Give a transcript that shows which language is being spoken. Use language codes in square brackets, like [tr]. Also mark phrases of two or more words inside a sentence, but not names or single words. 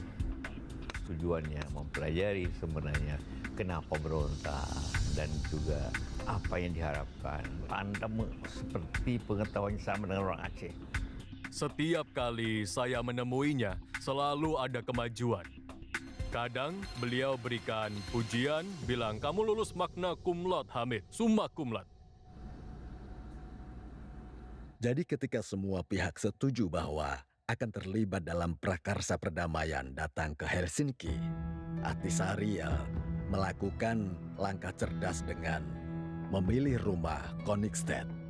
[id] Tujuannya mempelajari sebenarnya kenapa berontak dan juga apa yang diharapkan. Anda seperti pengetahuan sama dengan orang Aceh. Setiap kali saya menemuinya, selalu ada kemajuan. Kadang beliau berikan pujian, bilang, kamu lulus [la] magna cum laude, [id] Hamid, [la] summa cum laude. [id] Jadi ketika semua pihak setuju bahwa akan terlibat dalam prakarsa perdamaian datang ke Helsinki, Ahtisaari melakukan langkah cerdas dengan memilih rumah Koningsted.